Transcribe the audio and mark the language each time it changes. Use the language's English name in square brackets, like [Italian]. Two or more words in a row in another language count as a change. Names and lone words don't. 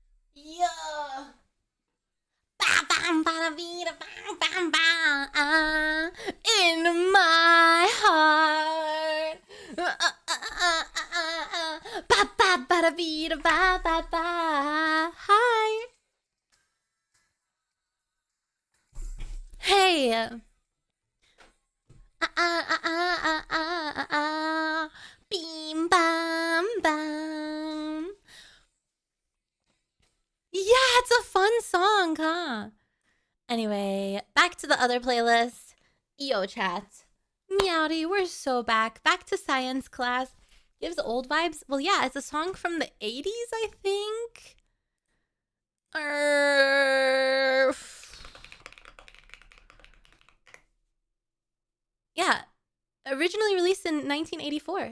[English] Yeah. Ba bam ba bee da bam bam ba in my heart. Ba ba ba da bee da ba ba ba. Hi. Hey. Beam bam bam. Yeah, it's a fun song, huh? Anyway, back to the other playlist. EO chat. Meowdy, we're so back. Back to science class. Gives old vibes. Well, yeah, it's a song from the 80s, I think. Yeah, originally released in 1984.